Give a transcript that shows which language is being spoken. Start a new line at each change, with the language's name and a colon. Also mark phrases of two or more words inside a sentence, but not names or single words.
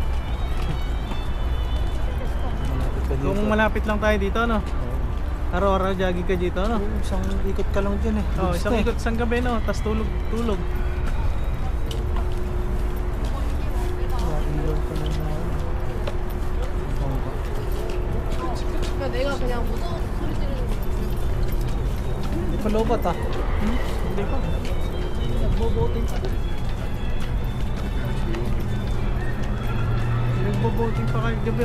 Filipino: Malapit ka dito. Kung malapit lang tayo dito, no? Araw-araw jogging ka dito, no? Isang ikot ka lang dyan eh. Oh, isang ikot isang gabi, no? Tapos tulog. Ilaw ka lang na.
Korean: 그러니까 내가 그냥 무서운 소리 지르는
Filipino: Hindi pa lobat ah. Hindi pa. Nagboboting pa. Nagbo-boating pa kayo gabi.